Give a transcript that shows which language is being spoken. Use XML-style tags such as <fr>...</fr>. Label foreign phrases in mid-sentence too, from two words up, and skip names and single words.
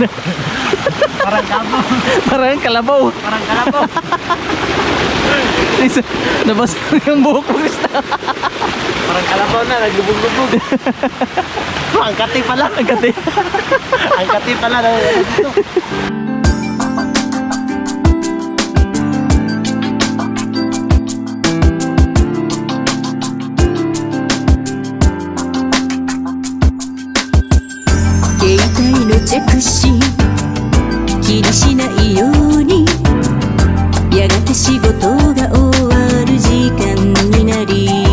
<tl>Parang kalabaw. Parang kalabaw. Parang kalabaw. Nabasa yung buhok mo, Krishna. Parang kalabaw na, naglubog-lubog. Ang kati pala. Ang kati. Ang kati pala. Dito.</tl> <ja>着し気にしないようにやがて仕事が終わる時間になり</ja>